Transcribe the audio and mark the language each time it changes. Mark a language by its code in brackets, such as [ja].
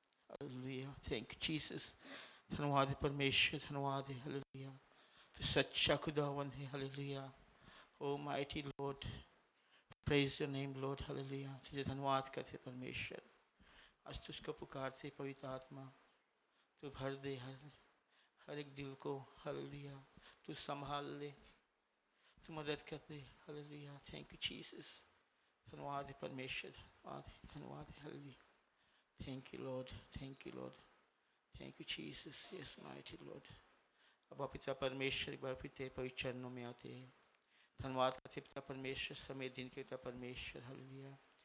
[hi] Hallelujah, [en] Thank you Jesus. [hi] धन्यवाद है परमेश्वर, धन्यवाद है, हालेलुया। तो सच्चा खुदावन है, hallelujah. [en] O mighty Lord, praise your name Lord, [hi] hallelujah. तुझे धन्यवाद करते परमेश्वर। आज तुझको पुकारते पवित्र आत्मा, तू भर दे हर एक दिल को, हालेलुया। तू संभाल ले, तू मदद कर दे, हालेलुया। [en] Thank you Jesus. [hi] धन्यवाद है परमेश्वर, धन्यवाद है, धन्यवाद है, hallelujah. [en] Thank you Lord, thank you Lord, thank you Jesus, yes mighty Lord. [hi] अब पिता परमेश्वर एक बार फिर तेरे पवित्र चरणों में आते हैं। धन्यवाद करते पिता परमेश्वर, समय दिन के पिता परमेश्वर, हालेलुया।